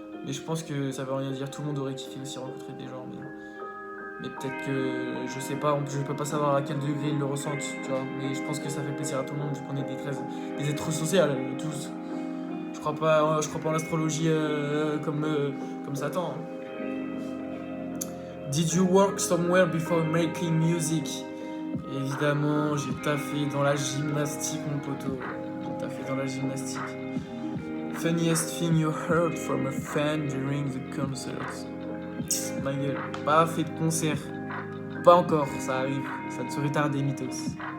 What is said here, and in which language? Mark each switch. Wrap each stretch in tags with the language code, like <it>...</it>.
<fr>Mais je pense que ça veut rien dire. Tout le monde aurait kiffé aussi rencontrer des gens. Mais peut-être que, je sais pas, je peux pas savoir à quel degré ils le ressentent, tu vois. Mais je pense que ça fait plaisir à tout le monde, vu qu'on est des êtres sociaux, tous. Je crois pas en l'astrologie comme Satan.</fr> <en>Did you work somewhere before making music?</en> <fr>Évidemment, j'ai taffé dans la gymnastique, mon poteau. J'ai taffé dans la gymnastique.</fr> <en>Funniest thing you heard from a fan during the concert?</en> <fr>Ma gueule, pas fait de concert. Pas encore, ça arrive. Ça ne serait tardé, mythos.</fr>